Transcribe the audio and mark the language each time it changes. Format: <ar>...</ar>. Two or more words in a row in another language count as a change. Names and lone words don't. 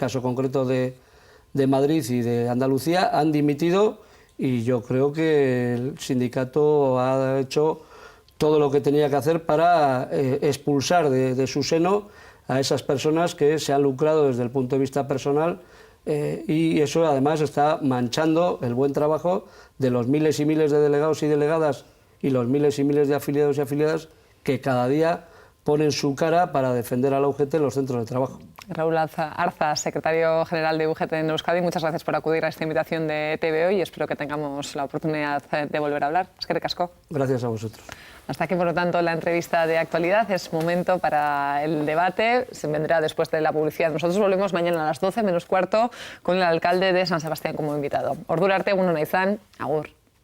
<es>caso concreto de Madrid y de Andalucía, han dimitido, y yo creo que el sindicato ha hecho todo lo que tenía que hacer para expulsar de su seno a esas personas que se han lucrado desde el punto de vista personal, y eso además está manchando el buen trabajo de los miles y miles de delegados y delegadas y los miles y miles de afiliados y afiliadas que cada día ponen su cara para defender a la UGT en los centros de trabajo. Raúl Arza, secretario general de UGT en Euskadi, muchas gracias por acudir a esta invitación de TVO y espero que tengamos la oportunidad de volver a hablar.</es> <eu>Eskerrik asko.</eu> <es>Gracias a vosotros. Hasta aquí, por lo tanto, la entrevista de actualidad. Es momento para el debate. Se vendrá después de la publicidad. Nosotros volvemos mañana a las 12 menos cuarto con el alcalde de San Sebastián como invitado.</es> <eu>Ordura arte, egun ona izan, agur.</eu>